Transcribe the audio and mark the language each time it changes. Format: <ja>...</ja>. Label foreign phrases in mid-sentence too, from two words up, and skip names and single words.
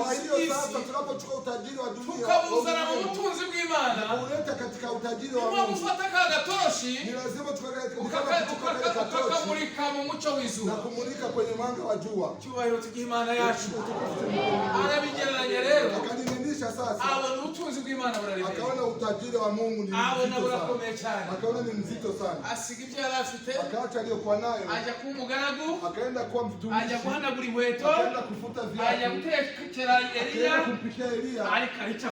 <sw>Kwa hiyo sasa tunapochukua utajiri wa dunia</sw> <rw>tukabuzana mu butunzi bw'Imana,</rw> <sw>kuleta katika utajiri wa</sw> <rw>niba</rw> <sw>Mungu,</sw> <rw>gufata ka gatoroshi</rw> <sw>ni lazima tukakatika</sw> <rw>tukakamurika mu mucyo na w'izuba,</rw> <sw>kumulika kwenye mwanga wa jua.</sw> <rw>cyubahiro tugihe Imana yacu. Arabigereranya rero,</rw> <sw>Akaninisha sasa,</sw> <rw>abona ubutunzi bw'Imana buraremera,</rw> <sw>akaona utajiri wa Mungu ni</sw> <rw>abona</rw> <sw>mzito sana,</sw> <rw>burakomeye cyane,</rw> <sw>akaona ni mzito sana,</sw> <rw>asiga ibyo yari afite,</rw> <sw>akaacha aliyokuwa nayo,</sw> <rw>ajya kuba umugaragu,</rw> <sw>akaenda kuwa mtumishi,</sw> <rw>ajya guhanagura inkweto,</rw> <sw>akaenda kufuta</sw> <rw>ajya</rw> <sw>viatu,</sw> <rw>gutekera Eliya,</rw> <sw>akaenda kumpikia Elia.</sw> <rw>ariko arica</rw>